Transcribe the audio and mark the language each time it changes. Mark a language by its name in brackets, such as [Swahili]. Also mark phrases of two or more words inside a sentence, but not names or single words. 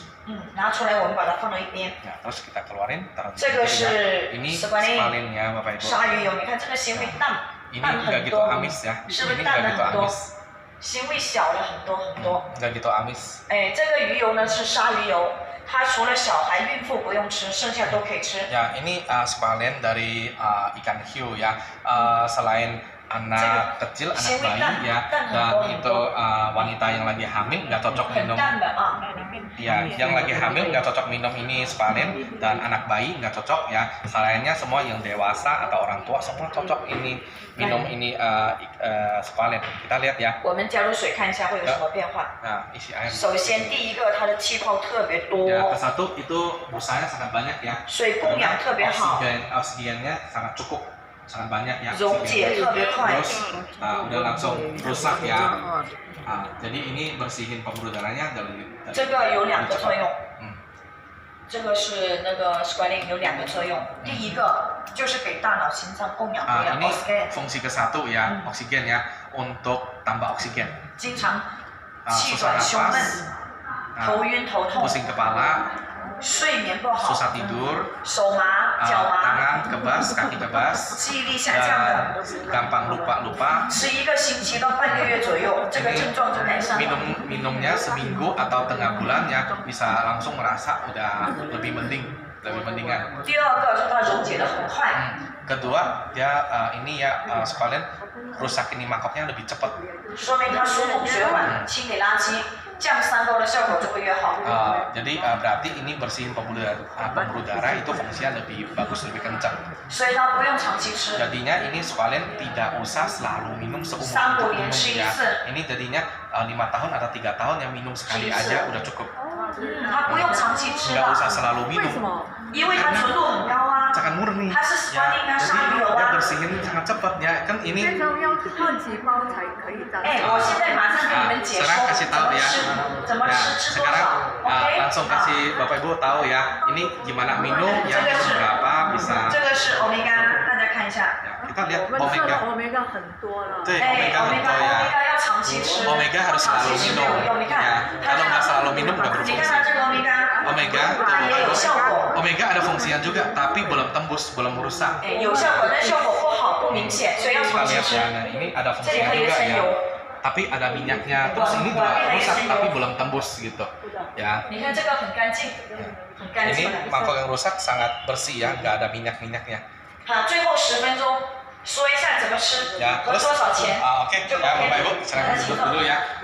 [Chinese] 拿出来我们把它放到一边。 [Indonesian] Nah, terus kita keluarin taruh di [Chinese] 这个 [Indonesian] sini ya. [Chinese] 是 [Indonesian] Ini squalene squalene ya Bapak Ibu. [Chinese] 鲨鱼油，你看这个纤维淡 [Indonesian] Ini [Chinese] 淡 [Indonesian] nggak [Chinese] 很 [Indonesian] gitu [Chinese] 多， [Indonesian] amis ya. [Chinese] 是不 [Indonesian] Ini [Chinese] 是淡 [Indonesian] nggak [Chinese] 了 [Indonesian] gitu [Chinese] 很多？ [Indonesian] amis. [Chinese] 纤维小了很多很多。 [Indonesian] Nggak gitu amis. [Chinese] 哎，这个鱼油呢是鲨鱼油，它除了小孩、孕妇不用吃，剩下都可以吃。 [Indonesian] Ya, ini squalene dari ikan hiu ya. Selain anak kecil, anak bayi ya, dan itu wanita yang lagi hamil nggak cocok [Chinese] 很 [Indonesian] minum. [Chinese] 淡的啊。 [Indonesian] Ya, yang lagi hamil nggak cocok minum ini squalene, dan anak bayi nggak cocok ya. Selainnya semua yang dewasa atau orang tua semua cocok ini minum ini squalene. Kita lihat ya. [Chinese] 我们加入水看一下会有什么变化。 [Indonesian] Nah, isi air. [Chinese] 首先第一个，它的气泡特别多， [Indonesian] Ya, ke satu itu busanya sangat banyak ya. [Chinese] 水供氧特别好， [Indonesian] Oksigennya sangat cukup, sangat banyak ya. [Chinese] 溶解特别快。 [Indonesian] Terus udah langsung rusak ya. Jadi ini bersihin pembuluh darahnya dari [Chinese] 这个有2个作用。嗯这个是那个 squalene 有2个作用，第一个就是给大脑、心脏供氧供氧 [Indonesian] ini oksigen， fungsi ke-1 ya, oksigen ya, untuk tambah oksigen. [Chinese] 经常 气 [Indonesian] Susah [Chinese] 短、胸闷、 [Indonesian] napas, [Chinese] 头晕头痛、 [Indonesian] pusing kepala, [Chinese] 睡眠不好、 [Indonesian] susah tidur, [Chinese] 手麻、脚麻、 [Indonesian] tangan kebas, kaki kebas, [Chinese] 记忆力下降的， [Indonesian] gampang lupa-lupa. [Chinese] 吃1个星期到半个月左右，这个症状就改善了。 [Indonesian] Minumnya seminggu atau tengah bulan ya, bisa langsung merasa udah lebih mendingan. [Chinese] 第二个是它溶解的很快， [Indonesian] Kedua, dia ini ya squalene rusak ini mangkoknya lebih cepat. [Chinese] 说明它疏通血管、清理垃圾，降三高的效果就会越好。 [Indonesian] Jadi berarti ini bersihin pembuluh darah itu fungsinya lebih bagus, lebih kencang. [Chinese] 所以它不用长期吃。 [Indonesian] Jadinya ini squalene tidak usah selalu minum seumur [Chinese] 3 [Indonesian] hidup [Chinese] 年 [Indonesian] minum [Chinese] 吃一 [Indonesian] ya. [Chinese] 次， [Indonesian] Ini jadinya 5 tahun atau 3 tahun yang minum sekali aja udah cukup. [Chinese] 它不用长期吃 [Indonesian] Nggak usah [Chinese] 的， [Indonesian] selalu [Chinese] 为什 [Indonesian] minum. [Chinese] 么？因为它纯度很高啊。 [Indonesian] Sangat murni. [Chinese] 它是 squalene 啊， [Indonesian] Jadi [Chinese] 鲨鱼油 [Indonesian] dia [Chinese] 啊。 [Indonesian] bersihin sangat cepat ya. Kan [Chinese] 这 [Indonesian] ini [Chinese] 种要好几包才可以这样。哎，我现在马上给你们解说 [Indonesian] sekarang kasih [Chinese] 怎 [Indonesian] tahu [Chinese] 么 [Indonesian] ya. [Chinese] 吃，怎么 [Indonesian] Ya, [Chinese] 吃，吃多 [Indonesian] sekarang [Chinese] 少。OK， [Indonesian] langsung kasih Bapak Ibu tahu ya. Ini gimana minum, yang berapa bisa. [Chinese] 这个是 omega，大家看一下。 [Indonesian] Ya, kita lihat [Chinese] 我们测的 [Indonesian] omega. [Chinese] omega 很多了。对哎 omega 很多ya. omega 要长期吃 [Indonesian] Omega harus [Chinese] 长 [Indonesian] selalu [Chinese] 期吃没 [Indonesian] minum. [Chinese] 有用。你 [Indonesian] Ya, [Chinese] 看，它 [Indonesian] kalau [Chinese] 这 [Indonesian] nggak [Chinese] 个， [Indonesian] selalu minum nggak [Chinese] 你 [Indonesian] berfungsi. [Chinese] 看它这个 omega， [Indonesian] Omega [Chinese] 它也有效果。 [Indonesian] Omega ada fungsinya juga, tapi belum tembus, belum merusak. [Chinese] 哎，有效果，但效果不好，不明显，所以要 [Indonesian] Kita [Chinese] 长期 [Indonesian] lihat [Chinese] 吃。 [Indonesian] ya, nah ini ada [Chinese] 这里 [Indonesian] fungsinya [Chinese] 还有一 [Indonesian] juga [Chinese] 层 [Indonesian] ya. [Chinese] 油， [Indonesian] Tapi ada minyaknya, terus ini juga rusak tapi belum tembus gitu. Ya. [Chinese] 你看这个很干净，很干 [Indonesian] Ini [Chinese] 净。 [Indonesian] mangkok yang rusak sangat bersih ya, nggak ada minyak-minyaknya. [Chinese] 好，最后10分钟说一下怎么吃 [Indonesian] Ya, [Chinese] 和 [Indonesian] terus [Chinese] 多少钱。 [Indonesian] Oke, ya Bapak Ibu, silakan duduk dulu ya.